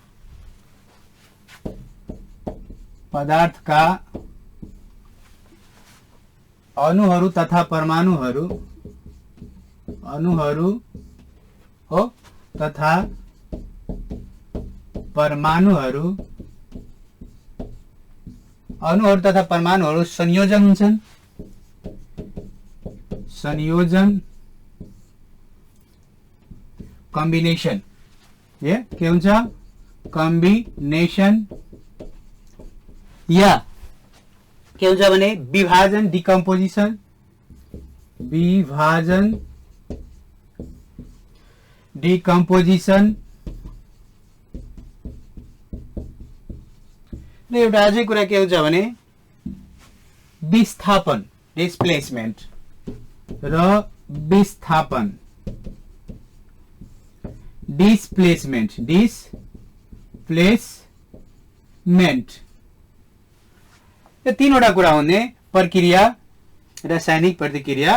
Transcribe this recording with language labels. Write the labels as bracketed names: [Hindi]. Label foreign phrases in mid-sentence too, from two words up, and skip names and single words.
[Nepali] पदार्थका अणुहरू तथा परमाणुहरू हो तथा परमाणुहरू अणुहरू तथा परमाणुहरू संयोजन हुन्छन्। संयोजन कॉम्बिनेशन, ये के हुन्छ कॉम्बिनेशन, या के हुन्छ भने विभाजन डिकम्पोजिसन, विभाजन डिकम्पोजिसन। र एउटा अझै कुरा के हुन्छ भने विस्थापन डिस्प्लेसमेन्ट र विस्थापन डिस्प्लेसमेन्ट यो तीनवटा कुरा हुने प्रक्रिया रासायनिक प्रतिक्रिया।